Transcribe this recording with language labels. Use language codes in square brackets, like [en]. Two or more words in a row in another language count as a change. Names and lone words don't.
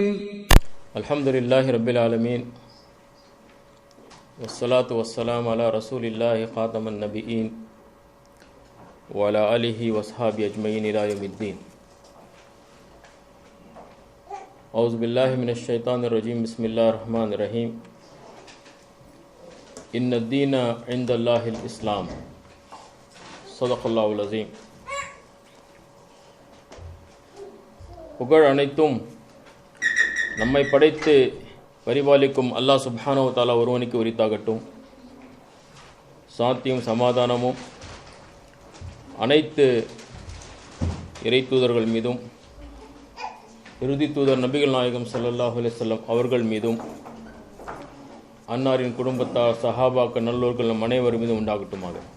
[ar] الحمد لله رب العالمين والصلاة والسلام على رسول الله خاتم النبيين وعلى آله وصحابه أجمعين إلى يوم الدين. أعوذ بالله من الشيطان الرجيم. بسم الله الرحمن الرحيم. إن الدين عند الله الإسلام. صدق الله العظيم. [ta] புகழ் அனைத்தும் நம்மை படைத்து பரிபாலிக்கும் அல்லாஹ் [ar] سبحانه وتعالى [ta] ஒருவனுக்கு உரித்தாகட்டும். சாந்தியும் சமாதானமும் அனைத்து இறை தூதர்கள் மீதும் இறுதி தூதர் நபிகள் நாயகம் [ar] صلى الله عليه وسلم [ta] அவர்கள் மீதும் அன்னாரின் குடும்பத்தார் சஹாபாக்கள் நல்லோர்கள் நம் அனைவர் மீதும் உண்டாகட்டுமாக.